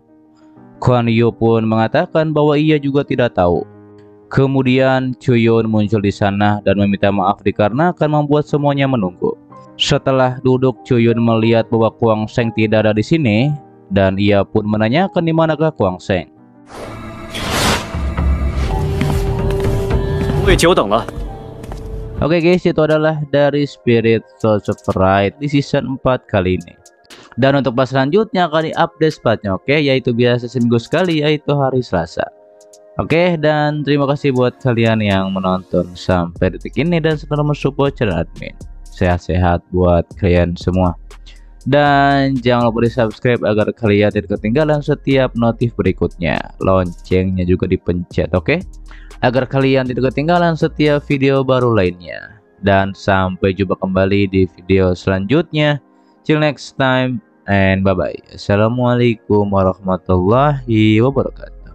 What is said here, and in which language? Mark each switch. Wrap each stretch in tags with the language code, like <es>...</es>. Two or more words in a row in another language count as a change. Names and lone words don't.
<id>Kuan Yu pun mengatakan bahwa ia juga tidak tahu. Kemudian Chuyun muncul di sana dan meminta maaf dikarenakan membuat semuanya menunggu. Setelah duduk, Chuyun melihat bahwa Kuang Sheng tidak ada di sini dan ia pun menanyakan di manakah Kuang Sheng.</id> <zh>各位久等了。</zh> <id>Oke guys, itu adalah dari Spirit Souls of Pride di season 4 kali ini. Dan untuk pas selanjutnya akan di-update spotnya, oke, yaitu biasa seminggu sekali, yaitu hari Selasa. Oke, dan terima kasih buat kalian yang menonton sampai detik ini dan selalu mensupport channel admin. Sehat-sehat buat kalian semua. Dan jangan lupa di subscribe agar kalian tidak ketinggalan setiap notif berikutnya. Loncengnya juga dipencet, oke? Agar kalian tidak ketinggalan setiap video baru lainnya. Dan sampai jumpa kembali di video selanjutnya.</id> <en>Till next time and bye bye.</en> <ar>السلام عليكم ورحمة الله وبركاته.</ar>